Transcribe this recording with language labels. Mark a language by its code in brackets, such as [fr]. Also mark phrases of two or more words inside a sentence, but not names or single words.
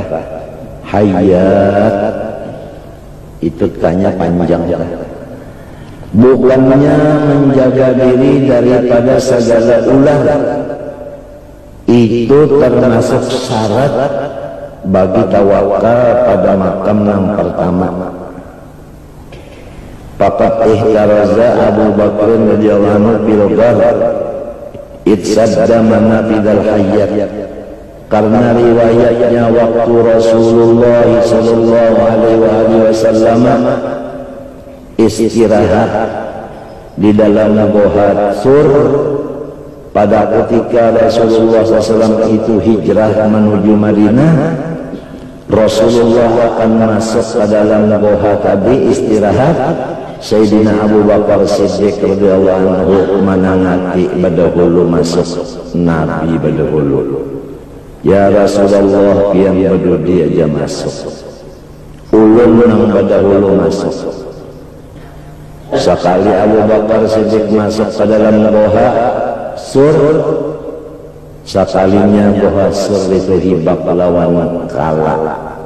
[id] Hayat itu tanya panjang. Bukannya menjaga diri daripada segala ulah, itu termasuk syarat bagi tawakal pada makam yang pertama. [ar] فقد احترز أبو بكر رضي الله عنه بالغار إذ سد منافذ الحيات, [id] karena riwayatnya waktu Rasulullah [ar] صلى الله عليه وسلم [id] istirahat di dalam goa Sur pada ketika Rasulullah SAW itu hijrah menuju Madinah. Rasulullah akan masuk ke dalam goa tadi istirahat. [bjn] Sayyidina Abu Bakar Siddiq [ar] رضي الله عنه [bjn] menangati badahulu masuk Nabi badahulu. Ya Rasulullah, pian badudi aja masuk, ulun nang badahulu masuk. Sekali Abu Bakar Siddiq masuk ke dalam goa Sur, sekalinya goa Sur itu hibak lawan kala.